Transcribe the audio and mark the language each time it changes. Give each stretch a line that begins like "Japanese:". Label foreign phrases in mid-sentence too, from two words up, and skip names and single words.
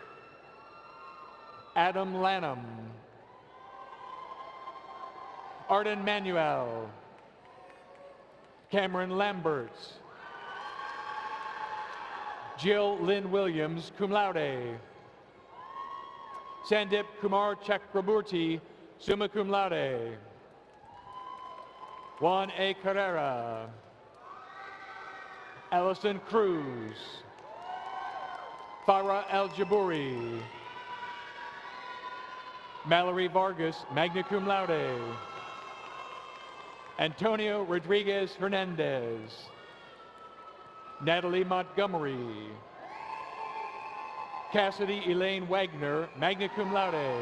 English: Adam Lanham. Arden Manuel. Cameron Lambert. Jill Lynn Williams,
Latin: cum laude.
English: Sandip Kumar Chakraborty,
Latin: summa cum laude.
English: Juan A. Carrera. Allison Cruz. Farah El-Jabouri. Mallory Vargas,
Latin: magna cum laude.
English: Antonio Rodriguez Hernandez. Natalie Montgomery. Cassidy Elaine Wagner,
Latin: magna cum laude.